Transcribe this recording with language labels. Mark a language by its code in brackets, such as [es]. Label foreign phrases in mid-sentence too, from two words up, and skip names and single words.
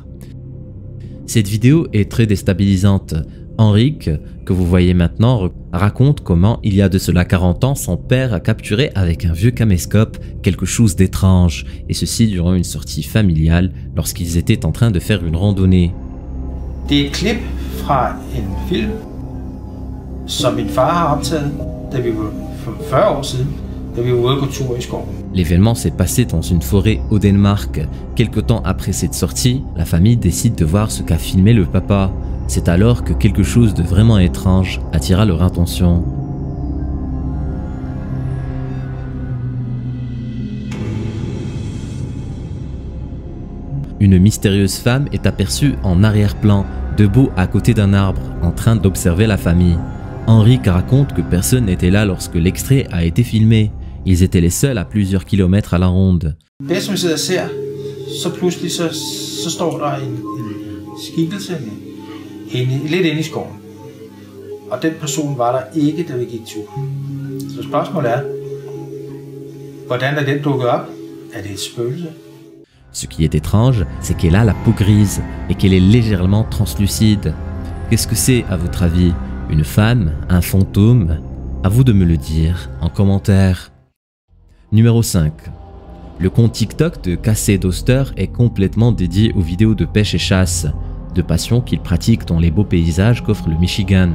[fr] Cette vidéo est très déstabilisante. Henrik, que vous voyez maintenant, raconte comment il y a de cela 40 ans, son père a capturé avec un vieux caméscope quelque chose d'étrange, et ceci durant une sortie familiale lorsqu'ils étaient en train de faire une randonnée. [da] Det er et klip fra en film, som min far har optaget, da vi var for 40 år siden, da vi var ude at gå tur i skoven. [fr] L'événement s'est passé dans une forêt au Danemark. Quelque temps après cette sortie, la famille décide de voir ce qu'a filmé le papa. C'est alors que quelque chose de vraiment étrange attira leur attention. Une mystérieuse femme est aperçue en arrière-plan, debout à côté d'un arbre, en train d'observer la famille. Henrik raconte que personne n'était là lorsque l'extrait a été filmé. Ils étaient les seuls à plusieurs kilomètres à la ronde. [da] Det som vi sidder og ser, så pludselig så står der en skikkelse lidt inde i skoven. Og den person var der ikke, da vi gik tur. Så spørgsmålet er, hvordan er den dukket op? Er det et spøgelse? [fr] Ce qui est étrange, c'est qu'elle a la peau grise et qu'elle est légèrement translucide. Qu'est-ce que c'est à votre avis? Une femme? Un fantôme? À vous de me le dire en commentaire. Numéro 5. Le compte TikTok de Casey Doster est complètement dédié aux vidéos de pêche et chasse, de passion qu'il pratique dans les beaux paysages qu'offre le Michigan.